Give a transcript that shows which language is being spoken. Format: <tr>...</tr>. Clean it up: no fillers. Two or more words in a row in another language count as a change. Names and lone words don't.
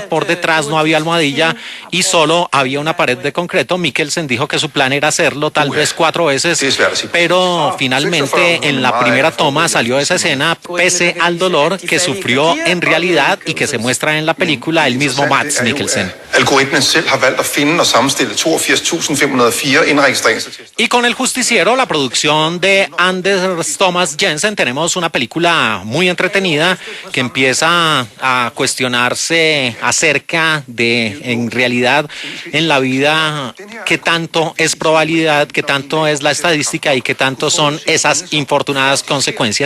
<es>Por detrás no había almohadilla y solo había una pared de concreto. Mikkelsen dijo que su plan era hacerlo tal vez 4 veces, pero finalmente en la primera toma salió esa escena pese al dolor que sufrió en realidad y que se muestra en la película el mismo Mads Mikkelsen.</es> <da>Algoritmen selv har valgt at finde og sammenstille 82.504 indregistreringsattester.</da> <es>Y con El Justiciero, la producción de Anders Thomas Jensen, tenemos una película muy entretenida que empieza a cuestionarse acerca de, en realidad, en la vida, qué tanto es probabilidad, qué tanto es la estadística y qué tanto son esas infortunadas consecuencias.</es>